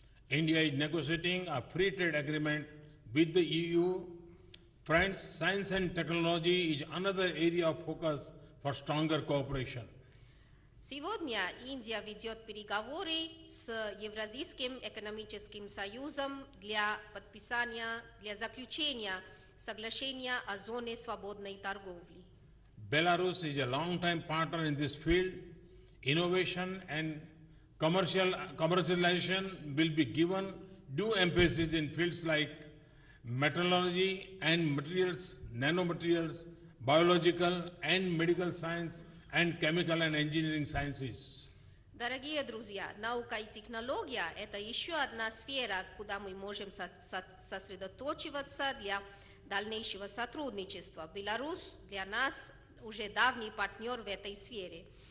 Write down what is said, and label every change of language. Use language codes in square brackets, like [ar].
[en] India is negotiating a free trade agreement with the EU. Friends, science and technology is another area of focus for stronger cooperation. [ru] Сегодня Индия ведет переговоры с Евразийским экономическим союзом для заключения соглашения о зоне свободной торговли. [en] Belarus is a long-time partner in this field. Innovation and commercialization will be given due emphasis in fields like metallurgy and materials, nanomaterials, biological and medical science, and chemical and engineering sciences. [ru] Дорогие друзья, наука и технология – это еще одна сфера, куда мы можем сосредоточиваться для дальнейшего сотрудничества. Беларусь для нас уже давний партнер в этой сфере.